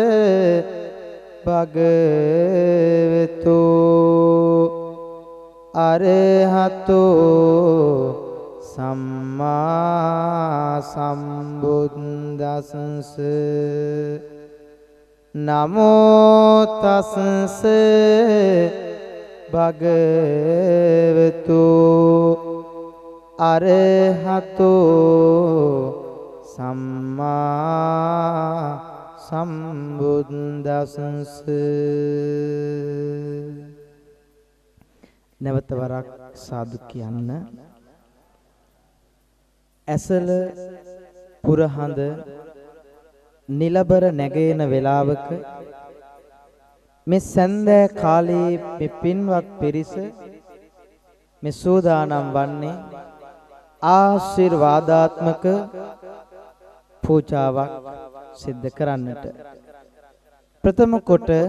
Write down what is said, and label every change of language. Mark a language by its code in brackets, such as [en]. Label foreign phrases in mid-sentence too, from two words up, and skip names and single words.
[pi] භගවතු අරහතු සම්මා සම්බුද්දස්ස නමෝ තස්ස භගවතු අරහතු සම්මා සම්බුද්දස්ස [si] නැවත වරක් සාදු කියන්න ඇසල පුරහඳ නිලබර නැගෙන වේලාවක මේ සන්ධ්‍යා කාලයේ මේ පින්වත් පිරිස මේ සෝදානම් වන්නේ ආශිර්වාදාත්මක පූජාවක් සිද්ධ කරන්නට ප්‍රථම කොට